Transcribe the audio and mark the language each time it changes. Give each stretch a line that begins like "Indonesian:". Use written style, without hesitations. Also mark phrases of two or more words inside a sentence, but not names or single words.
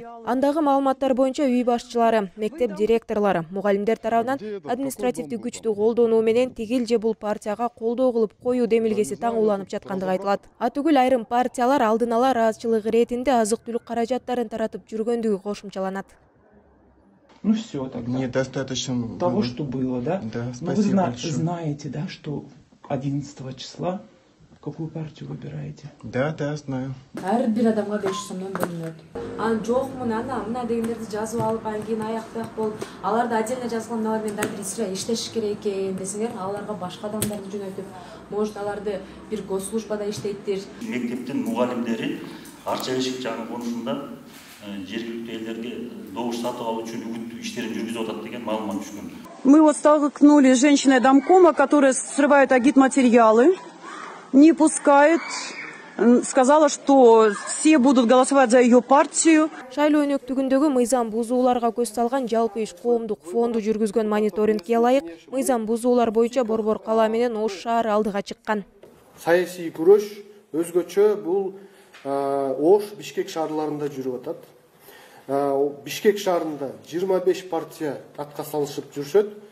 Kyrgyz: Андагы маалыматтар боюнча үй башчылары, мектеп директорлору, мугалимдер тарабынан административдик күчтү колдонуу менен тигил же бул партияга колдоо кылып коюу демилгеси таңууланып жаткандыгы айтылат. Атүгүл айрым партиялар алдын ала ыраазычылык иретинде азык-түлүк каражаттарын таратып жүргөндүгү кошумчаланат.
Russian: Ну все, тогда. Недостаточно того, что было, да? Да, Но спасибо вы большое. знаете, да, что 11 числа какую партию выбираете? Да, знаю.
Kyrgyz: Ар бир адамга 500 сомдон бөлүнөт. Анан жокму, мына дегендерди жазып алган кийин аяктак болуп, аларды отдельно жазган алар менен дагы бир иштеш керек экен десеңер, аларга башка адамдарды жөнөтүп, может аларды бир госслужбада иштейттир. Мектептин мугалимдери Арча Эшик жагы конусунда жергиликтүү элдерге добуш сатып алуу үчүн үгүт иштерин жүргүзүп атат деген маалымат түшкөн. Мы вот столкнулись с женщиной домкома, которая срывает агитматериалы, не пускает, сказала, что все будут голосовать за ее партию. Шайлоо өнөктүгүндөгү мыйзам бузууларга көз салган жалпы иш коомдук фонду жүргүзгөн мониторингке ылайык, мыйзам бузуулар боюнча Борбор кала менен Ош шаары алдыга чыккан. Саясий күрөш өзгөчө бул Ош, Бишкек шаарларында жүрүп атат. Бишкек шаарында 25 партия атка салышып жүрсөт.